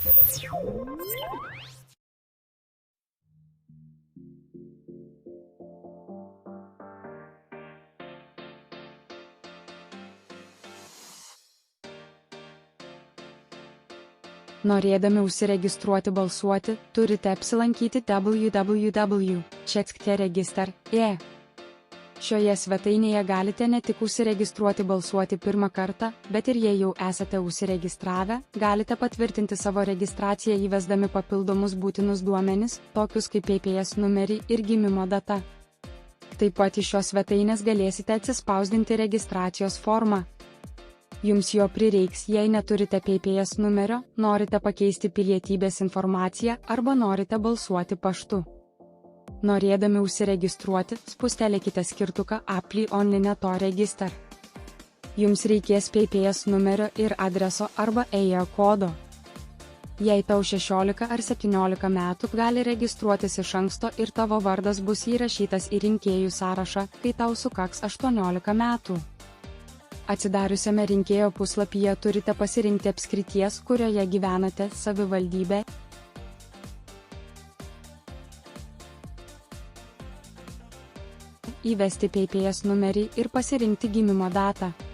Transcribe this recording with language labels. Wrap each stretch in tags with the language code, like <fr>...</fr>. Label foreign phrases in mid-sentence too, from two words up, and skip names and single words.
<lt>Norėdami užsiregistruoti balsuoti, turite apsilankyti www.check.register.e. Šioje svetainėje galite ne tik užsiregistruoti balsuoti pirmą kartą, bet ir jei jau esate užsiregistravę, galite patvirtinti savo registraciją įvesdami papildomus būtinus duomenis, tokius kaip PPS numerį ir gimimo data. Taip pat iš šios svetainės galėsite atsispausdinti registracijos formą. Jums jo prireiks, jei neturite PPS numerio, norite pakeisti pilietybės informaciją arba norite balsuoti paštu. Norėdami užsiregistruoti, spustelėkite skirtuką</lt> <en>Apply online to register.</en> <lt>Jums reikės PPS numerio ir adreso arba EIA kodo. Jei tau 16 ar 17 metų, gali registruotis iš anksto ir tavo vardas bus įrašytas į rinkėjų sąrašą, kai tau sukaks 18 metų. Atsidariusiame rinkėjo puslapyje turite pasirinkti apskrities, kurioje gyvenate, savivaldybę, įvesti PPS numerį ir pasirinkti gimimo datą.</lt>